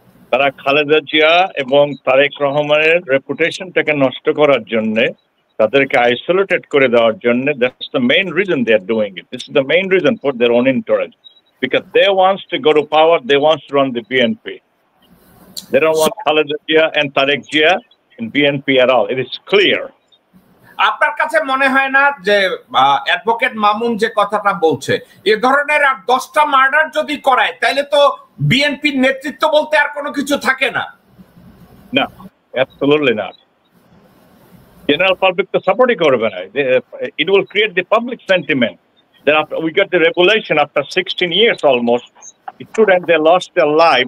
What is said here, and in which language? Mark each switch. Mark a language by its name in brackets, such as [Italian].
[Bangla] তারা খালেদা জিয়া এবং তারেক রহমানের রেপুটেশনটাকে নষ্ট করার জন্য, তাদেরকে আইসোলেটেড করে দেওয়ার জন্য, [English] That's the main reason they are doing it. This is the main reason for their own interest, because they wants to go to power, they wants to run the BNP. They don't want Khaleda Zia and Tarek Zia in BNP at all. It is clear. [Bangla] আপনার কাছে মনে হয় না যে advocate Mamun যে কথাটা বলছে, এ ধরনের আর 10টা মার্ডার যদি করায় তাহলে তো বিএনপির নেতৃত্ব বলতে আর কোনো কিছু থাকে না? [English] No, absolutely not. General public to support it will create the public sentiment that after we got the revelation after 16 years almost, students they lost their life.